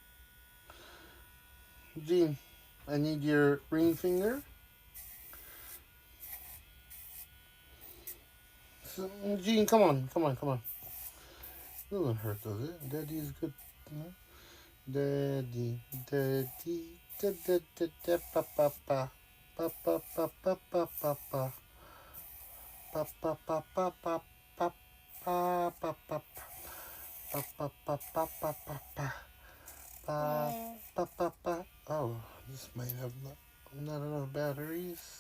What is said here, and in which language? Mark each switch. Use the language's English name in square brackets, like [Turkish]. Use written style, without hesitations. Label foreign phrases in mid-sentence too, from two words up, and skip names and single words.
[English] Gene, I need your ring finger. So, Gene, come on, come on, come on. It doesn't hurt, does it? Daddy is good. No? Daddy, daddy, da da da da pa pa pa. Pa pa pa pa pa pa pa. Pa pa pa pa pa pa pa pa pa. Pa pa pa pa pa pa pa. Pa pa pa pa. Oh, this might have not enough batteries.